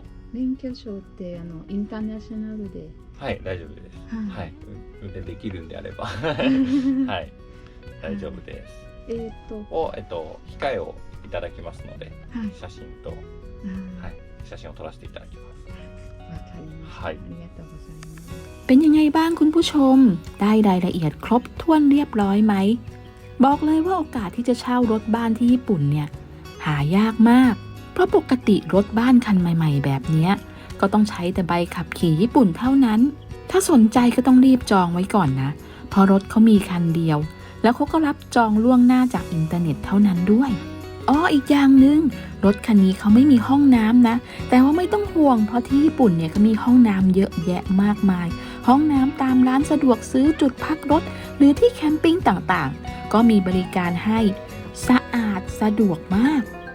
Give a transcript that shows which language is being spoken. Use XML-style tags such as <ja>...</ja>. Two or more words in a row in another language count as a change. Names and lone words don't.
<ja>免許証ってインターナショナルではい、大丈夫です。はい、運転できるんであれば、はい、大丈夫です。控えをいただきますので、写真と、はい、写真を撮らせていただきます。はい。</ja> <th>เป็นยังไงบ้างคุณผู้ชมได้รายละเอียดครบถ้วนเรียบร้อยไหมบอกเลยว่าโอกาสที่จะเช่ารถบ้านที่ญี่ปุ่นเนี่ยหายากมากเพราะปกติรถบ้าน คันใหม่ๆแบบนี้ก็ต้องใช้แต่ใบขับขี่ญี่ปุ่นเท่านั้นถ้าสนใจก็ต้องรีบจองไว้ก่อนนะเพราะรถเขามีคันเดียวแล้วเขาก็รับจองล่วงหน้าจากอินเทอร์เน็ตเท่านั้นด้วยอีกอย่างหนึ่งรถคันนี้เขาไม่มีห้องน้ำนะแต่ว่าไม่ต้องห่วงเพราะที่ญี่ปุ่นเนี่ยก็มีห้องน้ำเยอะแยะมากมายห้องน้ำตามร้านสะดวกซื้อจุดพักรถหรือที่แคมปิ้งต่างๆก็มีบริการให้สะอาดสะดวกมาก</th>